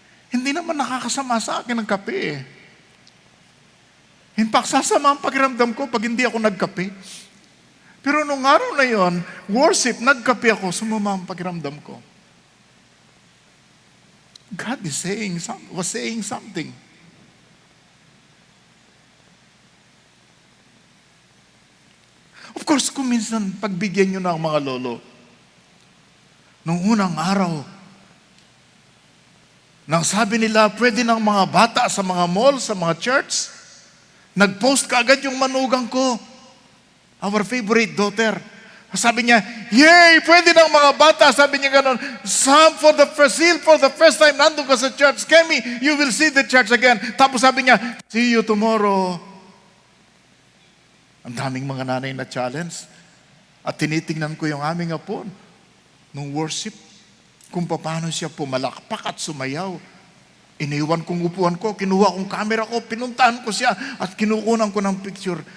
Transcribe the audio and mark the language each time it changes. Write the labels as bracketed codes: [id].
[tl] Hindi naman nakakasama sa akin ang kape eh. In fact, sasama ang pakiramdam ko pag hindi ako nagkape. Pero nung araw na yon, worship, nagkape ako, sumama ang pakiramdam ko. [en] God was saying something. [tl] Of course, kung minsan pagbigyan nyo ng mga lolo, nung unang araw, nang sabi nila, pwede ng mga bata sa mga mall, sa mga church, nag-post kaagad yung manugang ko. [en] Our favorite daughter. [tl] Sabi niya, [en] yay! [tl] Pwede ng mga bata. Sabi niya gano'n, Sam, [en] for the first time, [tl] nandun ka sa church. [en] Kemi, you will see the church again. [tl] Tapos sabi niya, [en] see you tomorrow. [tl] Ang daming mga nanay na challenge. At tinitingnan ko yung aming apo nung worship, kung paano siya pumalakpak at sumayaw. Iniwan kong upuan ko, kinuha kong camera ko, pinuntahan ko siya at kinukunan ko ng picture.